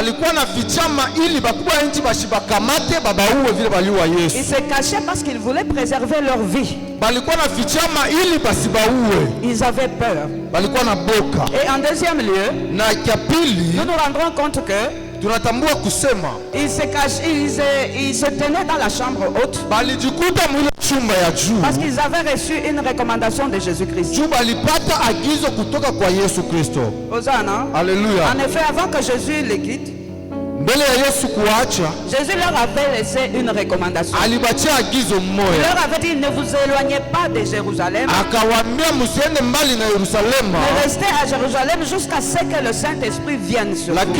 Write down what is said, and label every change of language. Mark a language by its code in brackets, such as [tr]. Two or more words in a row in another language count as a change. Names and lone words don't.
[fr] Ils se cachaient parce qu'ils voulaient préserver leur vie. Ils avaient peur. Et en deuxième lieu, nous nous rendrons compte que [sw] tunatambua kusema [fr] il se tenait dans la chambre haute [sw] balijikuta mwile chumba ya juu [fr] parce qu'ils avaient reçu une recommandation de Jésus-Christ. [sw] Juu balipata agizo kutoka kwa Yesu Kristo. Hosanna. Alléluia. [fr] En effet, avant que Jésus les quitte, Jésus leur avait laissé une recommandation. Il leur avait dit, ne vous éloignez pas de Jérusalem, mais restez à Jérusalem jusqu'à ce que le Saint-Esprit vienne sur vous.